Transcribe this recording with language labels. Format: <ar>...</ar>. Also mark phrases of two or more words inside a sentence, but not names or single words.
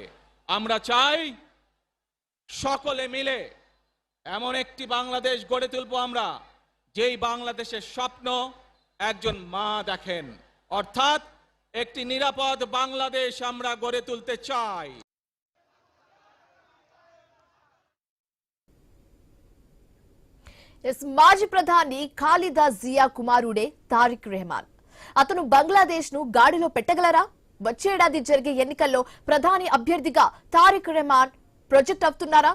<bn>আমরা চাই সকলে মিলে এমন একটি বাংলাদেশ গড়ে তুলব আমরা, যেই বাংলাদেশের স্বপ্ন একজন মা দেখেন, অর্থাৎ একটি নিরাপদ বাংলাদেশ আমরা গড়ে তুলতে চাই।</bn> <te>మాజీ ప్రధాని ఖాలిదా జియా కుమారుడే తారిక్ రెహమాన్. అతను బంగ్లాదేశ్ ను గాడిలో పెట్టగలరా? వచ్చేడాది జరిగే ఎన్నికల్లో ప్రధాని అభ్యర్థిగా తారిక్ రెహమాన్ ప్రొజెక్ట్ అవుతున్నారా?</te>